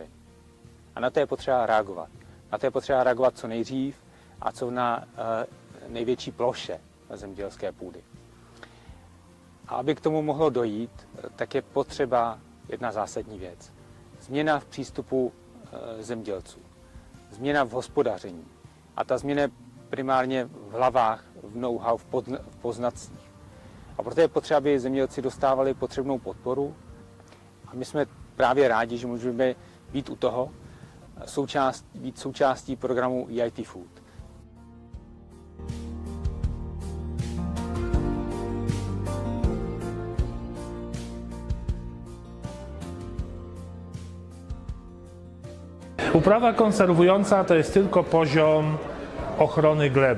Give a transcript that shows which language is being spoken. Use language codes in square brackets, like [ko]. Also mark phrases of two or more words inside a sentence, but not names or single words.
[cs] A na to je potřeba reagovat. Na to je potřeba reagovat co nejdřív a co na největší ploše zemědělské půdy. A aby k tomu mohlo dojít, tak je potřeba jedna zásadní věc. Změna v přístupu zemědělců. Změna v hospodaření. A ta změna je primárně v hlavách, v know-how, v poznatcích. A proto je potřeba, aby zemědělci dostávali potřebnou podporu. A my jsme právě rádi, že můžeme být u toho, být součástí programu EIT Food. [pl] Uprawa konserwująca to jest tylko poziom ochrony gleby.